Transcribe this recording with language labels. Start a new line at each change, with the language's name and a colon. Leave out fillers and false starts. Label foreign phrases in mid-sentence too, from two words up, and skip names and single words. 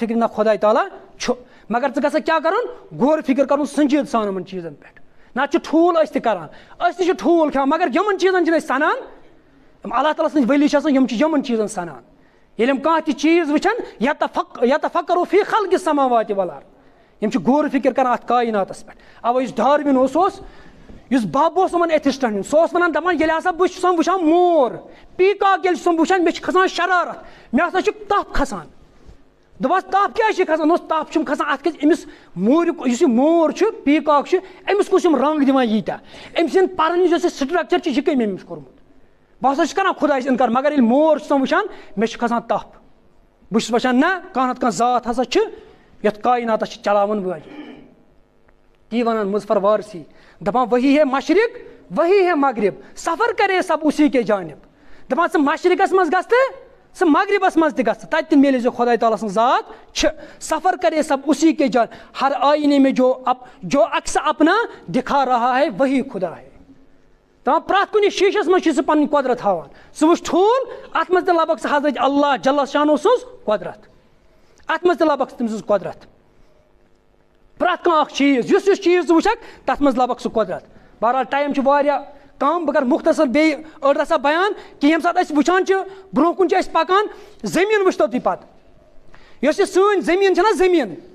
Kashmiri: فِکرِ نہ خۄداے تعالیٰ چھُ مگر ژٕ گژھکھ کیٛاہ کَرُن غور فِکر کَرُن سنجیٖد سان یِمن چیٖزن پٮ۪ٹھ نتہٕ چھُ ٹھوٗل أسۍ تہِ کران أسۍ تہِ چھِ ٹھوٗل کھٮ۪وان مگر یِمن چیٖزن چھِنہٕ أسۍ سنان یِم اللہ تعالیٰ سٕنٛدۍ ؤلی چھِ آسان یِم چھِ یِمن چیٖزن سنان ییٚلہِ یِم کانٛہہ تہِ چیٖز وٕچھن
Arabic: یتفکروا فی خلقِ السماوات والارض
Kashmiri: یِم چھِ غور فِکر کران اَتھ کایناتَس پٮ۪ٹھ اَوے یُس ڈاروِن اوس یُس بب اوس یِمن ایتھِسٹن ہُنٛد سُہ اوس وَنان دَپان ییٚلہِ ہسا بہٕ چھُسَن وٕچھان مور پیٖکاک ییٚلہِ چھُسَن وٕچھان مےٚ چھِ کھسان شرارت مےٚ ہسا چھُ تپھ کھسان دوٚپہَس تپھ کیٛازِ چھِ کھسان دوٚپُس تپھ چھُم کھسان اَتھ کیٛازِ أمِس موریُک یُس یہِ مور چھُ پیٖکاک چھُ أمِس کُس یِم رنٛگ دِوان ییٖتیاہ أمۍ سٕنٛدۍ پَرنٕچ یۄس یہِ سٹرکچر چھِ یہِ کٔمۍ أمِس کوٚرمُت بہٕ ہسا چھُس کران خۄدایَس اِنکار مگر ییٚلہِ مور چھُسَن وٕچھان مےٚ چھُ کھسان تپھ بہٕ چھُس وٕچھان نہ کانٛہہ نتہٕ کانٛہہ ذات ہسا چھِ یَتھ کایناتَس چھِ چلاوان وٲلۍ تی وَنان مظفر وارسی دَپان
Urdu: وہی ہے مشرق وہی ہے مغرب سفر کرے سب اسی کے جانب
Kashmiri: دَپان ژٕ مشرقس منٛز گژھ تہٕ ژٕ مغربس منٛز تہِ گژھ تَتہِ تہِ میلے ژےٚ خۄداے تعالیٰ سٕنٛز ذات چھِ
Urdu: سفر کرے سب اسی کے جان ہر آئینے میں جو عکس اپنا دکھا رہا ہے وہی خدا ہے
Kashmiri: دَپان پرٛٮ۪تھ کُنہِ شیٖشس منٛز چھِ سُہ پنٕنۍ قۄدرت ہاوان ژٕ وٕچھ ٹھوٗل اَتھ منٛز تہِ لبکھ ژٕ حضرت اللہ جل شانہ سٕنٛز قۄدرت اَتھ منٛز تہِ لبکھ ژٕ تٔمۍ سٕنٛز قۄدرت پرٛٮ۪تھ کانٛہہ اکھ چیٖز یُس چیٖز ژٕ وٕچھکھ تَتھ منٛز لبکھ ژٕ قۄدرت بہرحال ٹایم چھُ واریاہ کم بہٕ کرٕ مُختصر بیٚیہِ أڑ رژھا بیان کہِ ییٚمہِ ساتہٕ أسۍ وٕچھان چھِ برونٛہہ کُن چھِ أسۍ پکان زٔمیٖن وٕچھتو تُہۍ پتہٕ یۄس یہِ سٲنۍ زٔمیٖن چھےٚ نہ زٔمیٖن